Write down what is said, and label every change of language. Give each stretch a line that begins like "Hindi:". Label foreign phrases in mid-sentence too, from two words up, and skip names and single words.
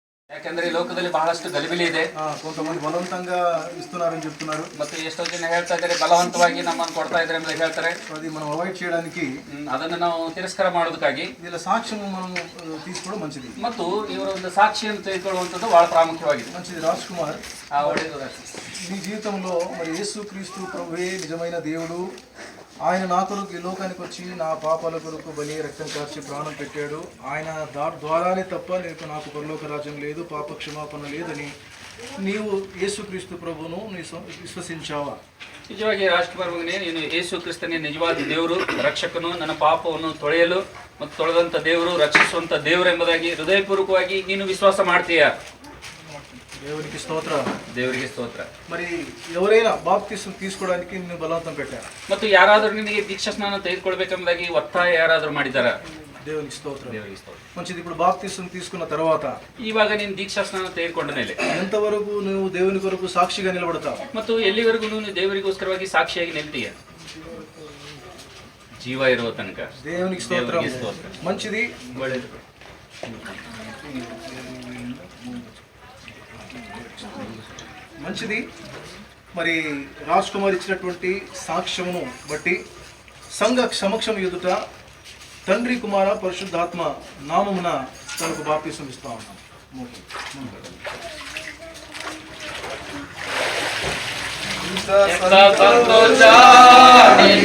Kannada: ಯಾಕಂದ್ರೆ ಈ ಲೋಕದಲ್ಲಿ ಬಹಳಷ್ಟು ಗಲಿಬಿಲಿ ಇದೆ.
Telugu: కొంతమంది బలవంతంగా ఇస్తున్నారని చెప్తున్నారు.
Kannada: ಮತ್ತು ಎಷ್ಟೋ ಜನ ಹೇಳ್ತಾ ಇದ್ದಾರೆ ಬಲವಂತವಾಗಿ ನಮ್ಮನ್ನು ಕೊಡ್ತಾ ಇದ್ದಾರೆ ಅಂತ ಹೇಳ್ತಾರೆ.
Telugu: అది మనం అవాయిడ్ చేయడానికి
Kannada: ಅದನ್ನು ನಾವು ತಿರಸ್ಕಾರ ಮಾಡೋದಕ್ಕಾಗಿ
Telugu: వీళ్ళ సాక్ష్యం మనం తీసుకోవడం మంచిది.
Kannada: ಮತ್ತು ಇವರ ಒಂದು ಸಾಕ್ಷಿಯನ್ನು ತೆಗೆದುಕೊಳ್ಳುವಂಥದ್ದು ಬಹಳ ಪ್ರಾಮುಖ್ಯವಾಗಿದೆ.
Telugu: మంచిది. రాజ్ కుమార్, నీ జీవితంలో మరి యేసుక్రీస్తు ప్రభువే నిజమైన దేవుడు, ఆయన నా కొరకు ఈ లోకానికి వచ్చి నా పాపాల కొరకు బలి రక్తం కార్చి ప్రాణం పెట్టాడు, ఆయన ద్వారానే తప్ప నాకు పరలోక రాజ్యం లేదు, పాప క్షమాపణ లేదని నీవు యేసుక్రీస్తు ప్రభువును ವಿಶ್ವಸಿಂಚಾವಾ?
Kannada: ನಿಜವಾಗಿ ರಾಜ್ಕುಮಾರ್ ಮಗನೇ, ನೀನು ಯೇಸು ಕ್ರಿಸ್ತನೇ ನಿಜವಾದ ದೇವರು, ರಕ್ಷಕನು, ನನ್ನ ಪಾಪವನ್ನು ತೊಳೆಯಲು ಮತ್ತು ತೊಳೆದಂಥ ದೇವರು, ರಕ್ಷಿಸುವಂಥ ದೇವರು ಎಂಬುದಾಗಿ ಹೃದಯಪೂರ್ವಕವಾಗಿ ನೀನು ವಿಶ್ವಾಸ ಮಾಡ್ತೀಯಾ?
Telugu: దేవునికి స్తోత్ర.
Kannada: ದೇವರಿಗೆ ಸ್ತೋತ್ರ.
Telugu: మరి ఎవరైనా బాప్తిసం తీసుకోవడానికి నిన్ను బలవంతం పెట్టారు?
Kannada: ಮತ್ತು ಯಾರಾದರೂ ನಿನಗೆ ದೀಕ್ಷಾ ಸ್ನಾನ ತೆಗೆದುಕೊಳ್ಬೇಕೆಂಬುದಾಗಿ ಒತ್ತಾಯ ಯಾರಾದರೂ ಮಾಡಿದಾರ?
Telugu: దేవునికి స్తోత్రం.
Kannada: ದೇವರಿಗೆ ಸ್ತೋತ್ರ.
Telugu: మంచిది. ఇప్పుడు బాప్తిసం తీసుకున్న తర్వాత
Kannada: ಇವಾಗ ನೀನು ದೀಕ್ಷಾ ಸ್ನಾನ ತೆಗೆದುಕೊಂಡ ಮೇಲೆ
Telugu: ఎంతవరకు నువ్వు దేవుని కొరకు సాక్షిగా నిలబడతావు?
Kannada: ಮತ್ತು ಎಲ್ಲಿವರೆಗೂ ನೀನು ದೇವರಿಗೋಸ್ಕರವಾಗಿ ಸಾಕ್ಷಿಯಾಗಿ ನಿಲ್ತೀಯ? ಜೀವ ಇರುವ ತನಕ.
Telugu: దేవునికి స్తోత్రం. మంచిది.
Kannada: ಒಳ್ಳೆಯದು.
Telugu: మంచిది. మరి రాజ్ కుమార్ ఇచ్చినటువంటి సాక్ష్యమును బట్టి సంఘ సమక్షం ఎదుట తండ్రి కుమార పరిశుద్ధాత్మ నామమున తనకు బాప్తిసం ఇస్తా ఉన్నాం.